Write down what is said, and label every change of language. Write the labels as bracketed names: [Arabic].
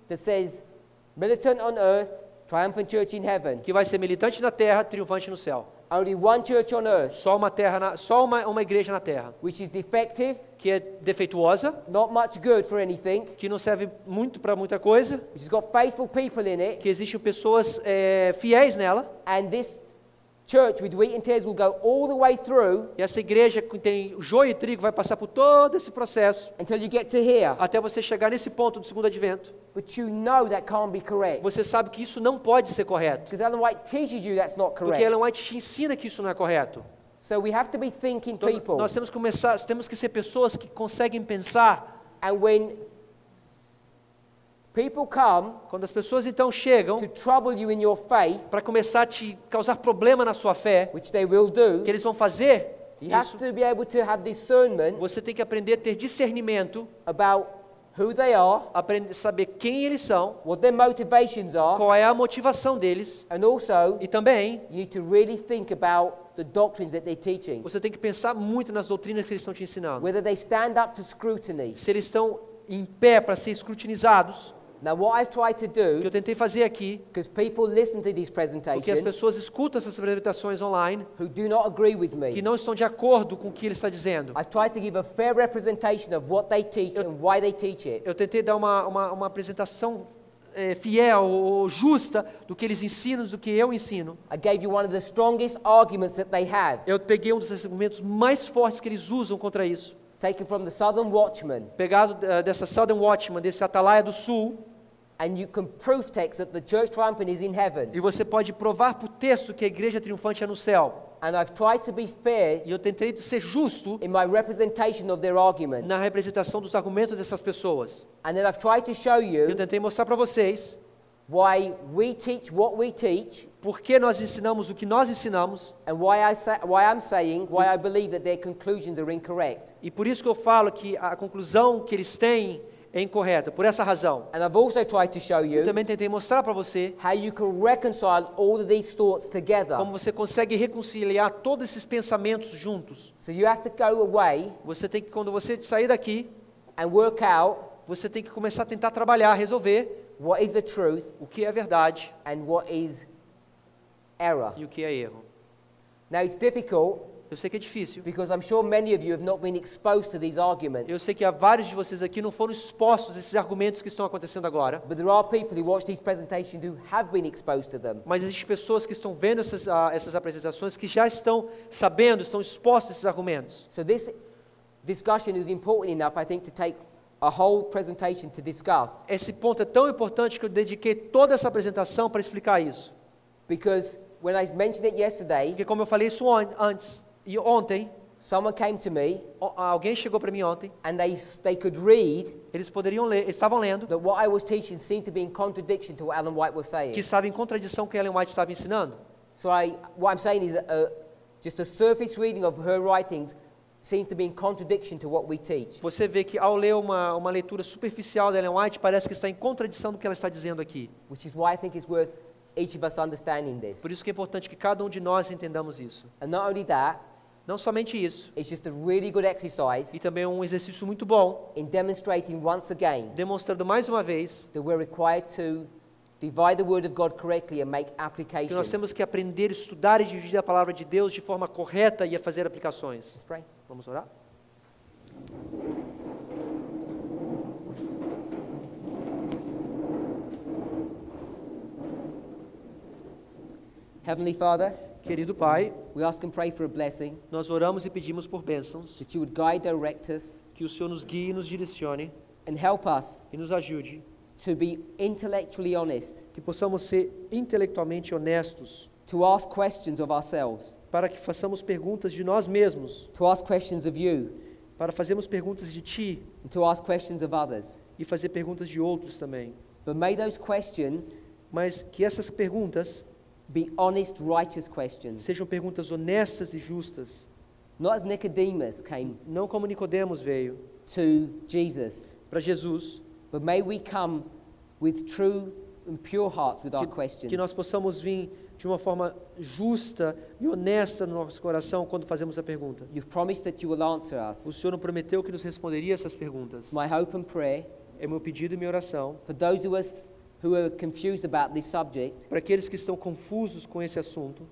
[English] that says, militant on earth, triumphant church in heaven. [Portuguese] que vai ser militante na terra, triunfante no céu. [English] Only one church on earth, [Portuguese] Só uma igreja na terra, [English] which is defective, [Portuguese] que é defeituosa, [English] not much good for anything, [Portuguese] que não serve muito para muita coisa, [English] which has got faithful people in it, [Portuguese] que existem pessoas fiéis nela, [English] and this church with wheat and tares will go all the way through [Portuguese] e essa igreja que tem joio e trigo vai passar por todo esse processo, [English] until you get to here. [Portuguese] até você chegar nesse ponto do segundo advento. [English] But you know that can't be correct. [Portuguese] Você sabe que isso não pode ser correto, [English] Because Ellen White teaches you that's not [Portuguese] porque [English] correct. [Portuguese] Ellen White te ensina que isso não é correto. [English] So we have to be thinking [Portuguese] Então, [English] people. [Portuguese] nós temos que ser pessoas que conseguem pensar. [English] And when people come [Portuguese] Quando as pessoas então chegam [English] to trouble you in your faith, [Portuguese] para começar a te causar problema na sua fé, [English] which they will do, [Portuguese] que eles vão fazer [English] you have [Portuguese] isso, [English] to be able to have discernment [Portuguese] você tem que aprender a ter discernimento, [English] about who they are, [Portuguese] aprender a saber quem eles são, [English] what their motivations are, [Portuguese] qual é a motivação deles, [English] and also [Portuguese] e também [English] you need to really think about the doctrines that they're teaching, [Portuguese] você tem que pensar muito nas doutrinas que eles estão te ensinando. [English] whether they stand up to scrutiny. [Portuguese] Se eles estão em pé para ser escrutinizados, [English] Now, what I've tried to [Portuguese] o que eu [English] do, [Portuguese] tentei fazer aqui, [English] because people listen to these [Portuguese] porque as [English] presentations [Portuguese] pessoas escutam essas apresentações online, [English] who do not agree with [Portuguese] que [English] me, [Portuguese] não estão de acordo com o que ele está dizendo. [English] I've tried to give a fair representation of what they teach and why they teach it. [Portuguese] Eu tentei dar uma apresentação fiel ou justa do que eles ensinam, do que eu ensino. [English] I gave you one of the strongest arguments that they have, [Portuguese] Eu peguei um dos argumentos mais fortes que eles usam contra isso, [English] taken from the Southern Watchman, [Portuguese] pegado dessa Southern Watchman, desse Atalaia do Sul, [English] and you can proof text that the church triumphant is in heaven. [Portuguese] e você pode provar por texto que a igreja triunfante é no céu. [English] And I've tried to be fair [Portuguese] E eu tentei ser justo [English] in my representation of their argument. [Portuguese] na representação dos argumentos dessas pessoas. [English] And then I've tried to show [Portuguese] Eu [English] you [Portuguese] tentei mostrar para vocês [English] why we teach what we teach, [Portuguese] por que nós ensinamos o que nós ensinamos, [English] and why I'm saying why I believe that their conclusions are incorrect. [Portuguese] e por isso que eu falo que a conclusão que eles têm é incorreta, por essa razão. [English] And I've also tried to show [Portuguese] Eu [English] you [Portuguese] também tentei mostrar para você [English] how you can reconcile all of these thoughts together. [Portuguese] como você consegue reconciliar todos esses pensamentos juntos. [English] So you have to go away [Portuguese] Você tem que, quando você sair daqui, [English] and work out [Portuguese] você tem que começar a tentar trabalhar, resolver [English] what is the truth [Portuguese] o que é verdade [English] and what is error. [Portuguese] e o que é erro. [English] Now it's difficult [Portuguese] Eu sei que é difícil. [English] because I'm sure many of you have not been exposed to these [Portuguese] Eu [English] arguments. [Portuguese] sei que há vários de vocês aqui não foram expostos a esses argumentos que estão acontecendo agora. [English] But there are people who watch these presentations who have been exposed to them. [Portuguese] Mas existem pessoas que estão vendo essas apresentações que já estão sabendo, estão expostos a esses argumentos. [English] So this discussion is important enough, I think, to take a whole presentation to discuss. [Portuguese] Esse ponto é tão importante que eu dediquei toda essa apresentação para explicar isso. [English] Because when I mentioned it yesterday, [Portuguese] Porque como eu falei isso antes, e ontem, [English] someone came to me [Portuguese] alguém chegou para mim ontem, [English] and they could read [Portuguese] eles poderiam ler, eles estavam lendo, [English] that what I was teaching seemed to be in contradiction to what Ellen White was saying. [Portuguese] que estava em contradição com o que Ellen White estava ensinando. [English] So what I'm saying is just a surface reading of her writings seems to be in contradiction to what we teach. [Portuguese] Você vê que ao ler uma leitura superficial da Ellen White, parece que está em contradição do que ela está dizendo aqui. [English] Which is why I think it's worth each of us understanding this. [Portuguese] Por isso que é importante que cada um de nós entendamos isso. [English] And not only that, [Portuguese] Não somente isso, [English] it's just a really good exercise [Portuguese] e também um exercício muito bom, [English] in demonstrating once again [Portuguese] demonstrando mais uma vez [English] that we're required to divide the word of God correctly and make [Portuguese] que nós [English] applications. [Portuguese] temos que aprender, estudar e dividir a palavra de Deus de forma correta e a fazer aplicações. [English] Let's pray. [Portuguese] Vamos orar? [English] Heavenly Father, [Portuguese] Querido Pai, [English] we ask and pray for a blessing, [Portuguese] nós oramos e pedimos por bênçãos, [English] that you would guide, direct us, [Portuguese] que o Senhor nos guie e nos direcione [English] and help us [Portuguese] e nos ajude, [English] to be intellectually honest, [Portuguese] que possamos ser intelectualmente honestos, [English] to ask questions of ourselves, [Portuguese] para que façamos perguntas de nós mesmos, [English] to ask questions of you, [Portuguese] para fazermos perguntas de Ti [English] and to ask questions of others. [Portuguese] e fazer perguntas de outros também. [English] But may those questions [Portuguese] Mas que essas perguntas [English] be honest, righteous questions. [Portuguese] Sejam perguntas honestas e justas. [English] Not as Nicodemus came [Portuguese] Não como Nicodemos veio [English] to Jesus, [Portuguese] para Jesus, [English] but may we come with true and pure hearts with our questions. [Portuguese] que nós possamos vir de uma forma justa e honesta no nosso coração quando fazemos a pergunta. [English] You've promised that you will answer [Portuguese] O [English] us. [Portuguese] Senhor prometeu que nos responderia essas perguntas. [English] My hope and prayer [Portuguese] É meu pedido e minha oração [English] for those who are confused about this subject, [Portuguese] para aqueles que estão confusos com esse assunto,